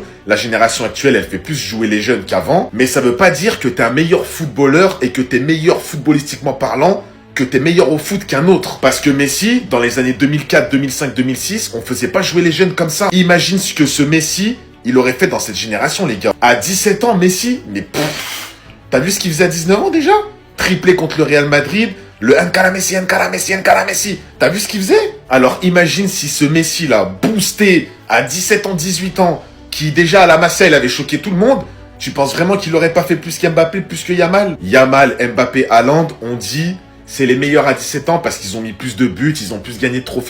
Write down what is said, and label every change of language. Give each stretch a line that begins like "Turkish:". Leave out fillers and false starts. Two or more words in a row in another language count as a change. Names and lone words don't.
French: La génération actuelle, elle fait plus jouer les jeunes qu'avant. Mais ça ne veut pas dire que tu es un meilleur footballeur et que tu es meilleur footballistiquement parlant, que t'es meilleur au foot qu'un autre. Parce que Messi, dans les années 2004, 2005, 2006, on faisait pas jouer les jeunes comme ça. Imagine ce que ce Messi, il aurait fait dans cette génération, les gars. À 17 ans, Messi, mais t'as vu ce qu'il faisait à 19 ans déjà? Triplé contre le Real Madrid, le
Catalan: Encara Messi, Encara Messi, Encara Messi.
French: T'as vu ce qu'il faisait? Alors imagine si ce Messi-là, boosté à 17 ans, 18 ans, qui déjà à la Masia, il avait choqué tout le monde, tu penses vraiment qu'il aurait pas fait plus qu'Mbappé, plus que Yamal? Yamal, Mbappé, Haaland, on dit, c'est les meilleurs à 17 ans parce qu'ils ont mis plus de buts, ils ont plus gagné de trophées.